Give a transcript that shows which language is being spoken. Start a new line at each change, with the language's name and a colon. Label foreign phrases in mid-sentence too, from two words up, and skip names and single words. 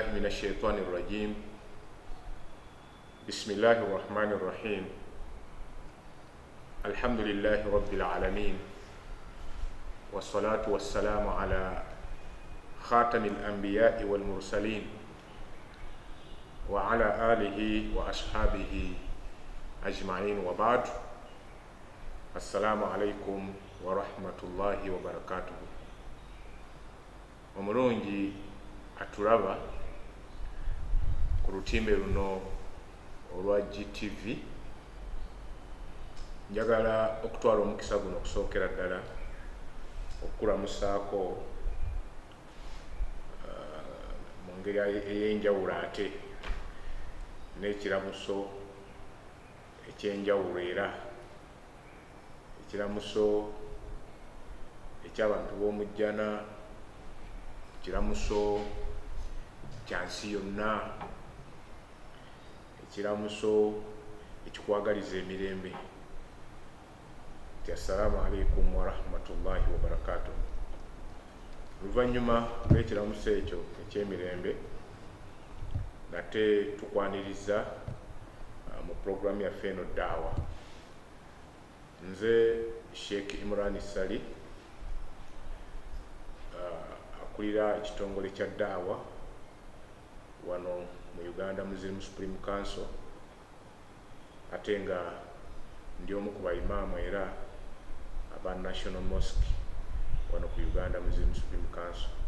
Arabic: الشيطان الرجيم بسم الله الرحمن الرحيم الحمد لله رب العالمين والصلاة والسلام على خاتم الأنبياء والمرسلين وعلى آله وأصحابه أجمعين وبعد السلام عليكم ورحمة الله وبركاته.
Ganda: Omulungi atulaba ku lutimbe luno olwa GTV, njagala okutwala omukisa guno okusookera ddala okulamusaako mu ngeri ey'enjawulo ate n'ekiramuso ekyenjawulo, era ekiramuso eky'abantu b'omujjana, ekiramuso kya nsi yonna, ekiramuso ekikwagaliza emirembe.
Arabic: السلام عليكم ورحمة الله وبركاته.
Ganda: Oluvannyuma lw'ekiramuso ekyo eky'emirembe, nate tukwaniriza mu programu yaffe eno Daawa. Nze Sheikh Imran Sali akulira ekitongole kya Daawa wano mu Uganda Muslim Supreme Council, ate nga ndi omu ku baimaamu era aba National Mosque wano ku Uganda Muslim Supreme Council.